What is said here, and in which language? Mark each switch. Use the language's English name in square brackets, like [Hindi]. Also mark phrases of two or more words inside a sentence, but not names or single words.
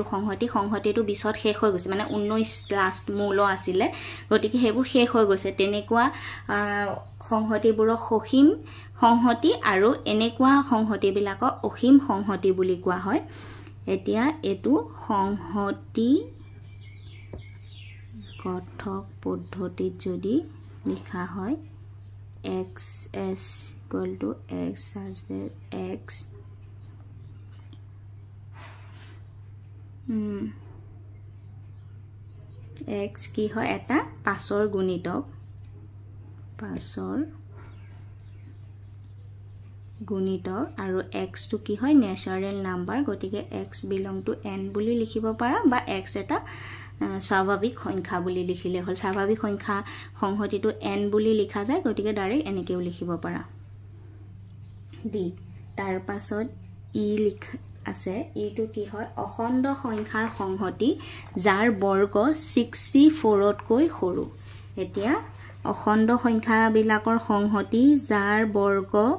[Assamese] সংহতিটো 20ত শেষ হৈ গৈছে মানে 19 লাষ্ট মূল আছিল গতিকে হেবোৰ শেষ হৈ গৈছে তেনেকুৱা সংহতিবোৰক অসীম সংহতি আৰু এনেকুৱা সংহতি বিলাকক অসীম সংহতি বুলি কোৱা হয় এতিয়া এটো সংহতি গঠক পদ্ধতিত যদি লিখা হয় [English] x s equal to x as x [Assamese] x কি হয় এটা 5ৰ গুণিতক 5ৰ গুণিতক আৰু x টো কি হয় ন্যাচাৰেল নাম্বাৰ গতিকে [English] x belong to n [Assamese] বুলি লিখিব পাৰা বা x এটা স্বাভাৱিক সংখ্যা বুলি লিখিলে হল স্বাভাৱিক সংখ্যা সংহতিটো n বুলি লিখা যায় গতিকে ডাইৰেক্ট এনেকেও লিখিব পাৰা ডি তাৰ পাছত ই লিখা আছে ইটো কি হয় অখণ্ড সংখ্যাৰ সংহতি যাৰ বৰ্গ 64 তকৈ সৰু এতিয়া অখণ্ড সংখ্যা বিলাকৰ সংহতি যাৰ বৰ্গ